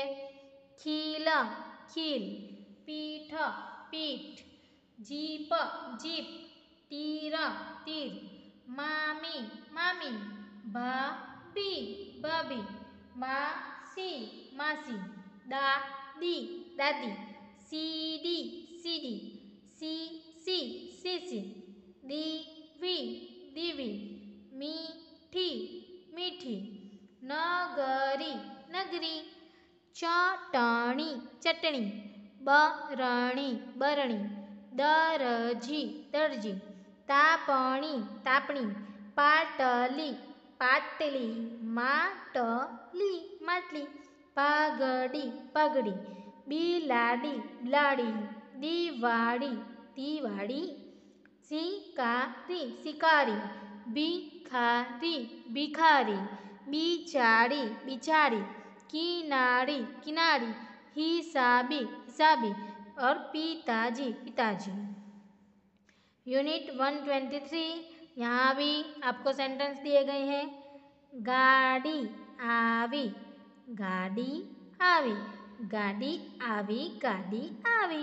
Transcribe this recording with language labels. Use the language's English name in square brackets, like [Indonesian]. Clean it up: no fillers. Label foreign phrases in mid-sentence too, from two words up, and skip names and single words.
[Hindi] खील खील, पीठ पीठ, जीप जीप, तीर तीर, मामी मामी, भाभी भाभी, मासी मासी, दादी दादी, सीडी सीडी, सीसी सीसी, दीवी दीवी, मीठी मीठी, नगरी नगरी, चटणी चटणी, बरणी बरणी, दरजी दरजी, तापणी तापणी, पाटली पाटली, [Gujarati] માટલી માટલી, પાઘડી પગડી, બિલાડી બિલાડી, દિવાળી દિવાળી, શિકારી શિકારી, [Hindi] भिखारी भिखारी, बिचारी बिचारी, किनारी किनारी, हिसाबी हिसाबी और पिताजी पिताजी। यूनिट 123, यहाँ भी आपको सेंटेंस दिए गए हैं। [Gujarati] ગાડી આવી ગાડી આવી, ગાડી આવી ગાડી આવી।